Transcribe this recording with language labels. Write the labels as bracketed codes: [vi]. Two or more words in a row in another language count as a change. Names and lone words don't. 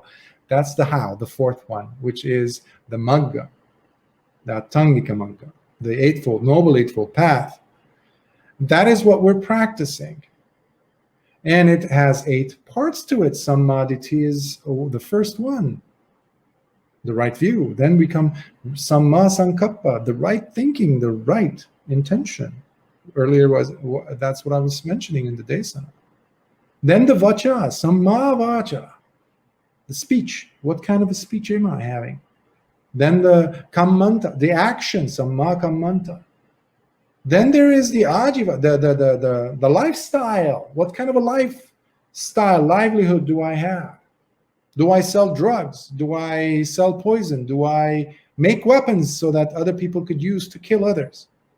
[en] That's the how, the fourth one, which is the magga, the [pi] attangika magga, [en] the eightfold, noble eightfold path. That is what we're practicing. And it has 8 parts to it. Sammaditi is the first one, the right view. Then we come [pi] samma sankappa, [en] the right thinking, the right intention. Earlier that's what I was mentioning in the desana. Then the vacha, [pi] samma vacha, [en] the speech. What kind of a speech am I having? Then the kammanta, the action, [pi] samma kammanta. [en] Then there is the ajiva, the lifestyle. What kind of a lifestyle, livelihood do I have? Do I sell drugs? Do I sell poison? Do I make weapons so that other people could use to kill others?